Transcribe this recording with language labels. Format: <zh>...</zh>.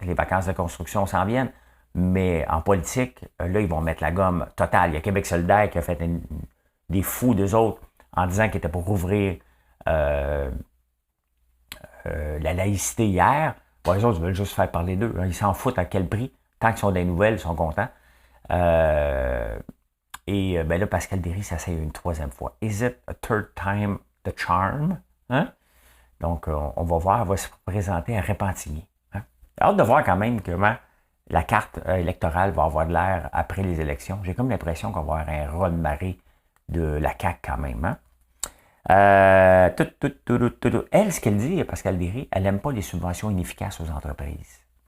<fr>Les vacances de construction s'en viennent. Mais en politique, là, ils vont mettre la gomme totale. Il y a Québec solidaire qui a fait des fous d'eux autres en disant qu'ils étaient pour rouvrir la laïcité hier. Bon, les autres, ils veulent juste faire parler d'eux. Ils s'en foutent à quel prix. Tant qu'ils sont des nouvelles, ils sont contents. Et ben là, Pascal Derry s'essaye une troisième fois.</fr> <en>Is it a third time the charm?</en> <fr>Hein? Donc, on va voir. Elle va se présenter à Repentigny. Hein? Hâte de voir quand même comment la carte électorale va avoir de l'air après les élections. J'ai comme l'impression qu'on va avoir un raz-de-marée de la CAQ quand même. Hein? Elle, ce qu'elle dit, Pascal Derry, elle n'aime pas les subventions inefficaces aux entreprises.</fr>